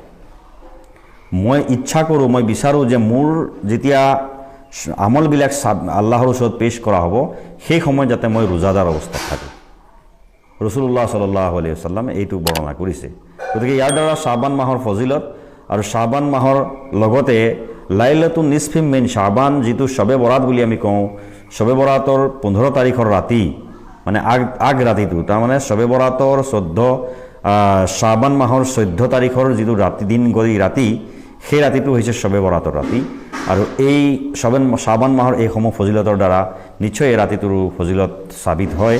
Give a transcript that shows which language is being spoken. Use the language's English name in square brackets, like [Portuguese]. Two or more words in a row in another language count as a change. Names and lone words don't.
[Assamese] মই ইচ্ছা কৰোঁ, মই বিচাৰোঁ যে মোৰ যেতিয়া আমলবিলাক আল্লাহৰ ওচৰত পেশ কৰা হ'ব, সেই সময়ত যাতে মই ৰোজাদাৰ অৱস্থাত থাকোঁ। [Arabic] رسول الله صلى الله عليه وسلم [Assamese] এইটো বৰ্ণনা কৰিছে। গতিকে ইয়াৰ দ্বাৰা শাবান মাহৰ ফজিলত আৰু শাবান মাহৰ লগতে [Arabic] ليلة النصف من شعبان, [Assamese] যিটো শবে বৰাত বুলি আমি কওঁ, শবে বৰাতৰ 15 তাৰিখৰ ৰাতি, মানে আগ ৰাতিটো, তাৰমানে শবে বৰাতৰ শাবান মাহৰ 14 তাৰিখৰ যিটো দিন গৰি ৰাতি, সেই ৰাতিটো হৈছে শবে বৰাতৰ ৰাতি। আৰু এই শাবান মাহৰ এইসমূহ ফজিলতৰ দ্বাৰা নিশ্চয় এই ৰাতিটোৰ ফজিলত সাবিত হয়।